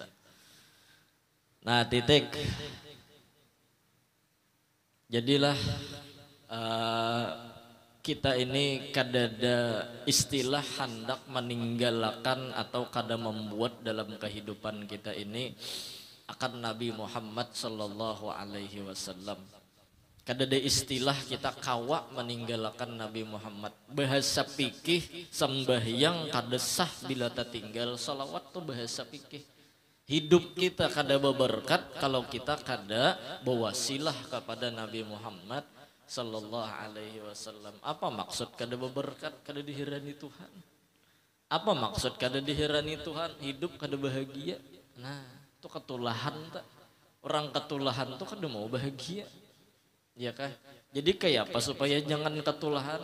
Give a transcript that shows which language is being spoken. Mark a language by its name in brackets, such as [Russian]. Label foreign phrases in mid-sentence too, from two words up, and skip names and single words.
[Banjar] Nah titik. Jadilah kita ini kadada istilah hendak meninggalkan atau kada membuat dalam kehidupan kita ini akan Nabi Muhammad [Arabic] صلى الله عليه وسلم. [Banjar] Kadada istilah kita kawa meninggalkan Nabi Muhammad. Bahasa fikih sembahyang kada sah bila tertinggal salawat tuh bahasa fikih. Hidup kita kada berberkat kalau kita kada berwasilah kepada Nabi Muhammad [Arabic] صلى الله عليه وسلم. [Banjar] Apa maksud kada berberkat, kada dihirani Tuhan? Apa maksud kada dihirani Tuhan? Hidup kada bahagia. Nah, itu ketulahan tak? Orang ketulahan tuh kada mau bahagia. Ya kah? Jadi kayak apa supaya jangan ketulahan?